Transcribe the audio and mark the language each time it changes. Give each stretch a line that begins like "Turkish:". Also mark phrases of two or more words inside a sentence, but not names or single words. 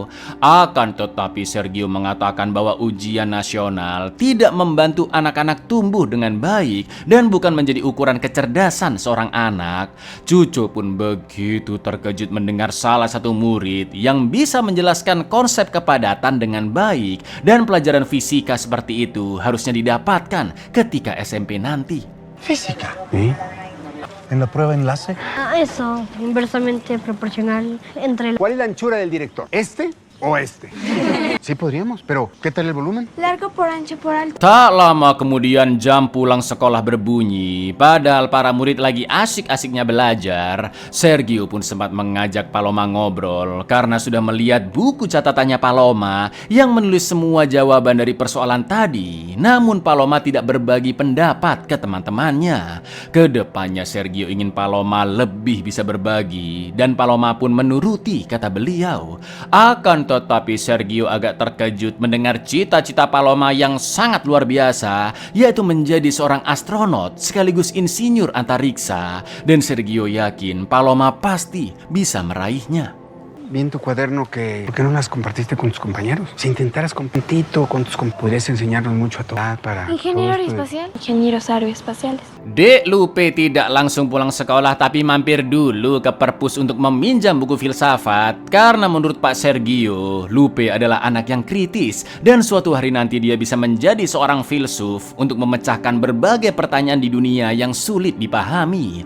Indonesian: Akan tetapi Sergio mengatakan bahwa ujian nasional tidak membantu anak-anak tumbuh dengan baik dan bukan menjadi ukuran kecerdasan seorang anak. Cuco pun begitu terkejut mendengar salah satu murid yang bisa menjelaskan konsep kepadatan dengan baik dan pelajaran fisika seperti itu harusnya didapatkan ketika SMP nanti.
Spanish: Física. ¿Sí? En la prueba enlace. Eso, inversamente proporcional entre... ¿Cuál es la anchura del director? ¿Este o este? Sí podríamos, pero ¿qué tal el volumen? Largo por ancho por alto.
Indonesian: Tak lama kemudian jam pulang sekolah berbunyi. Padahal para murid lagi asik-asiknya belajar, Sergio pun sempat mengajak Paloma ngobrol karena sudah melihat buku catatannya Paloma yang menulis semua jawaban dari persoalan tadi. Namun Paloma tidak berbagi pendapat ke teman-temannya. Kedepannya Sergio ingin Paloma lebih bisa berbagi dan Paloma pun menuruti kata beliau. Akan tetapi Sergio agak terkejut mendengar cita-cita Paloma yang sangat luar biasa, yaitu menjadi seorang astronot sekaligus insinyur antariksa, dan Sergio yakin Paloma pasti bisa meraihnya.
Spanish: Vi en tu cuaderno que... ¿Por qué no las compartiste con tus compañeros? Si intentaras con Pentito, con tus podrías enseñarnos mucho a todos para... Ingeniero todo esto de- aeroespacial. Ingenieros aeroespaciales.
Indonesian: Dek Lupe tidak langsung pulang sekolah tapi mampir dulu ke perpus untuk meminjam buku filsafat karena menurut Pak Sergio, Lupe adalah anak yang kritis dan suatu hari nanti dia bisa menjadi seorang filsuf untuk memecahkan berbagai pertanyaan di dunia yang sulit dipahami.